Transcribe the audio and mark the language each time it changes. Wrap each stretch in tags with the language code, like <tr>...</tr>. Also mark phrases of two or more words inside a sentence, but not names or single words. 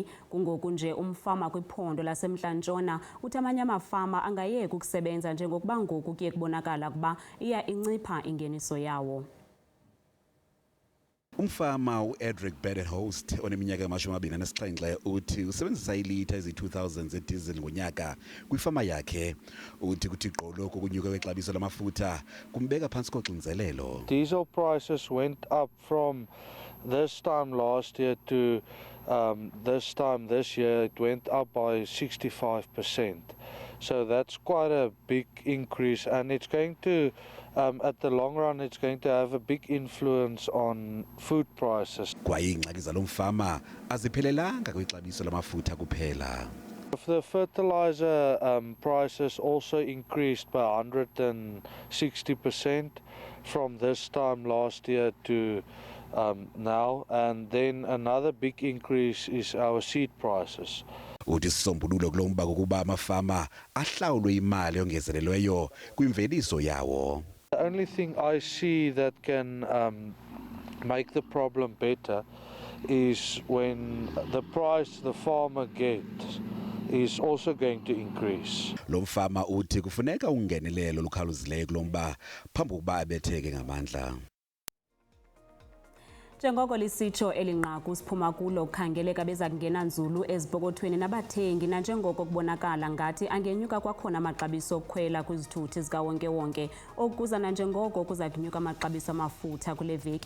<xh>Kungoku nje umfama kwiphondo laseMntla-Ntshona uthi amanye amafama angayeki ukusebenza njengokuba ngoku kuye kubonakala ukuba iya incipha ingeniso yawo. Umfama uEdric Bedenhost oneminyaka yama-27 uthi usebenzisa ilitha ezi-2000 zedizili ngonyaka kwifama yakhe. Uthi kuthi gqolo kokunyuka kwexabiso lamafutha kumbeka phantsi koxinzelelo.</xh> <en>Diesel prices went up from this time last year to this time this year. It went up by 65%. So that's quite a big increase, and it's going to at the long run, it's going to have a big influence on food prices.</en> <xh>Kwayiingxaki zalo mfama aziphelelanga kwixabiso lamafutha kuphela.</xh> <en>The fertilizer prices also increased by 160% from this time last year to now, and then another big increase is our seed prices.</en> <xh>Uthi sisombululo kulomba kokuba amafama ahlawulwe imali ongezelelweyo kwimveliso yawo.</xh> <en>The only thing I see that can make the problem better is when the price the farmer gets is also going to increase.</en> <xh>Lo mfama uthi kufuneka ungenelelo lukhaluzileyo kulomba phambi kokuba abetheke ngamandla. Njengoko lisitsho elinqaku siphuma kulo kukhangeleka beza kungena nzulu ezipokothweni nabathengi nanjengoko kubonakala ngathi angenyuka kwakhona amaxabiso okukhwela kwizithuthi zikawonke-wonke okuza nanjengoko kuza kunyuka amaxabiso amafutha kule veki.</xh>